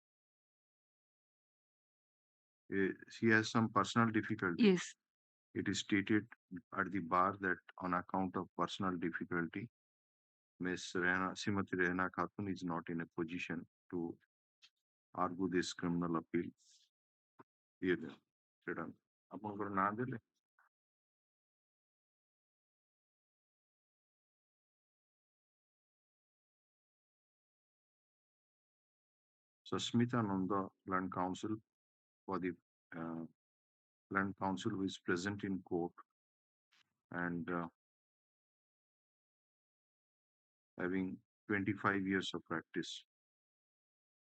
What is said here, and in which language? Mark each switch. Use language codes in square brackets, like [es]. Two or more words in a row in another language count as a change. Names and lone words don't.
[en] She has some personal difficulty. yes It is stated at the bar that on account of personal difficulty, Srimati Rehna Khatun is not in a position to argue this criminal appeal. Here, [or] ଆପଣଙ୍କର ନାଁ ଦେଲେ [en] Susmita Nanda, Land Counsel for the Land Counsel who is present in court and having 25 years of practice.